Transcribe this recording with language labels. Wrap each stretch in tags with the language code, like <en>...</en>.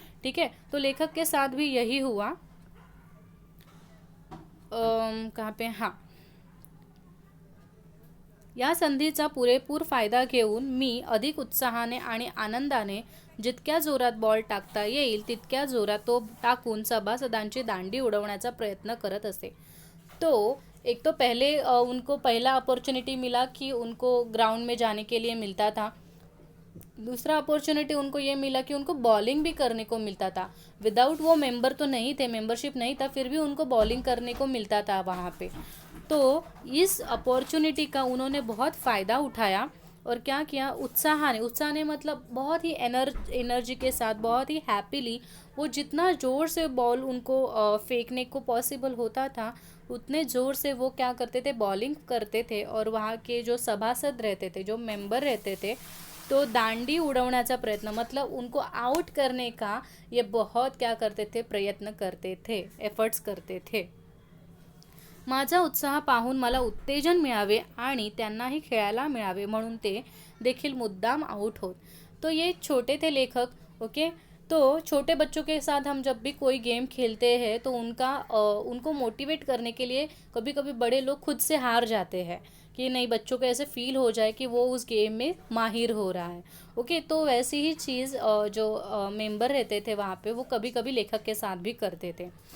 <hi>ठीक है, तो लेखक के साथ भी यही हुआ। कहाँ पे, हाँ,</hi> <mr>या संधीचा पुरेपूर फायदा घेऊन मी अधिक उत्साहाने आणि आनंदाने जितक्या जोरात बॉल टाकता येईल तितक्या जोरात तो टाकून सभासदांची दांडी उडवण्याचा प्रयत्न करत असे।</mr> <hi>तो एक तो पहले उनको पहला अपॉर्चुनिटी मिला कि उनको ग्राउंड में जाने के लिए मिलता था। दूसरा अपॉर्चुनिटी उनको ये मिला कि उनको बॉलिंग भी करने को मिलता था। विदाउट वो मेंबर तो नहीं थे, मेंबरशिप नहीं था, फिर भी उनको बॉलिंग करने को मिलता था वहाँ पे। तो इस अपॉर्चुनिटी का उन्होंने बहुत फ़ायदा उठाया और क्या किया, उत्साह ने मतलब बहुत ही एनर्जी के साथ, बहुत ही हैप्पीली, वो जितना ज़ोर से बॉल उनको फेंकने को पॉसिबल होता था उतने ज़ोर से वो क्या करते थे, बॉलिंग करते थे। और वहाँ के जो सभासद रहते थे, जो मेंबर रहते थे, तो</hi> <mr>दांडी उड़वण्याचा प्रयत्न,</mr> <hi>मतलब उनको आउट करने का ये बहुत क्या करते थे, प्रयत्न करते थे, एफर्ट्स करते थे।</hi> <mr>माझा उत्साह पाहून मला उत्तेजन मिळावे आणि त्यांनाही खेळायला मिळावे म्हणून ते देखील मुद्दाम आउट होत।</mr> <hi>तो ये छोटे थे लेखक, ओके, तो छोटे बच्चों के साथ हम जब भी कोई गेम खेलते हैं तो उनको मोटिवेट करने के लिए कभी कभी बड़े लोग खुद से हार जाते हैं कि नहीं, बच्चों को ऐसे फील हो जाए कि वो उस गेम में माहिर हो रहा है। ओके, तो वैसी ही चीज़ जो मेंबर रहते थे वहाँ पे वो कभी कभी लेखक के साथ भी करते थे।</hi>